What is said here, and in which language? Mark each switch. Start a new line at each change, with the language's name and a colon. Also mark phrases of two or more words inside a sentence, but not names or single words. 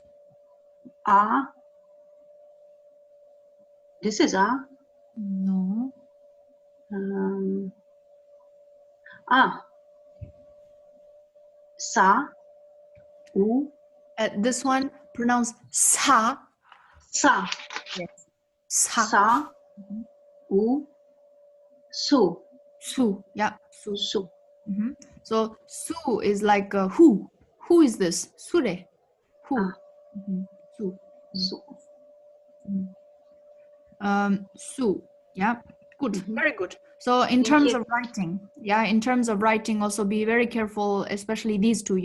English: A. This is A. No. Sa, U. This one pronounced sa. Sa. Yes. Sa. Sa, U, Su. Su. Yeah. Su. Su. So su is like who. Who is this? Sure. Who? Su. Su. Su. Yeah. Good. Very good. So in terms of writing, also be very careful, especially these two.